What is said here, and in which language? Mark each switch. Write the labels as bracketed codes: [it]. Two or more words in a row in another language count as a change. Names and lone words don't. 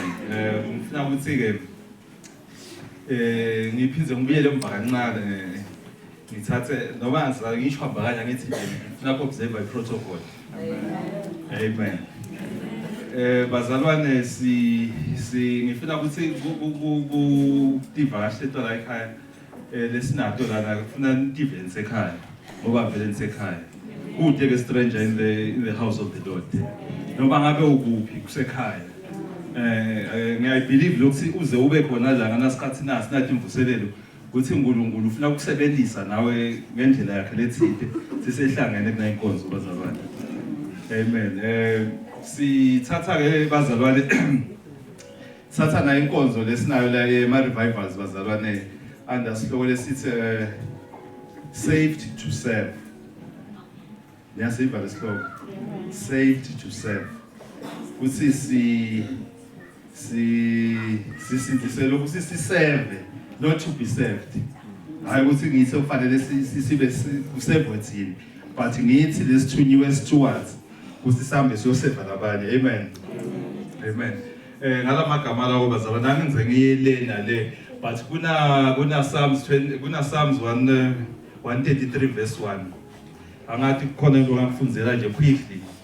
[ss] Ngifuna ukuthi ke ngiphize ngibuyele emva kancane ngithathe noma ngisho abakanya ngithi ngifuna [en] observe protocol. [ss] Amen. Bazalwane ngifuna ukuthi tivakashi lethu la ekhaya lesinato lana kufuna nitivence ekhaya ngoba vele nisekhaya kude ke [en] stranger in the house of the Lord [ss] noma ngabe ukuphi kusekhaya. Ngiyabelieve lokuthi uze ube khona la nganasikhathi nasi nathi imvuselelo ukuthi uNkulunkulu ufuna ukusebenzisa nawe ngendlela yakhe lethide sisehlangene kuna inkonzo bazalwane. Amen. Sithatha ke bazalwane satha na inkonzo lesinayo la ema revivals bazalwane andasihloko lesithi [en] saved to serve. [ss] Niyasiva lesihloko [en] saved to serve. [ss] Kuthi sisindisele ukuthi siserve [en] not to be served. [ss] Hayi ukuthi ngithi kufanele sibe kuserve thini but ngithi lesithunyiwe stewards ukuthi sihambe siyoseva labanye. Amen. Amen. Ngalamagama lawo bazalwane nangenze ngiyelena le but kuna Psalms 133 verse 1 angathi kukhona into ngamfundzela nje quickly.